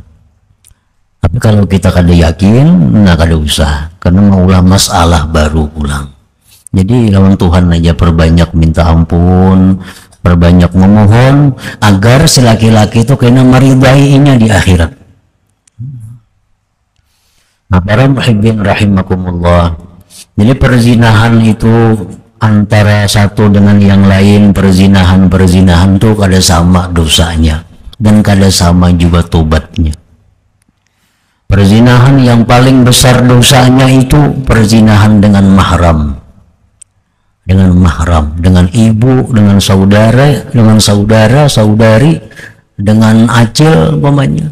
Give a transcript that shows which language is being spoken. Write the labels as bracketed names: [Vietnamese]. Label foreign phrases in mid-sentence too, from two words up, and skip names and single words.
[Banjar] Tapi kalau kita kada yakin, nah kada usah, karena maulah masalah baru pulang. Jadi lawan Tuhan aja perbanyak minta ampun, perbanyak memohon agar si laki-laki itu kena meridainya di akhirat. Nah, para muhibbin rahimakumullah, jadi perzinahan itu antara satu dengan yang lain, perzinahan itu kada sama dosanya dan kada sama juga tobatnya. [Indonesian] Perzinahan yang paling besar dosanya itu perzinahan dengan mahram, dengan ibu, dengan saudara, saudari, dengan acil umpamanya.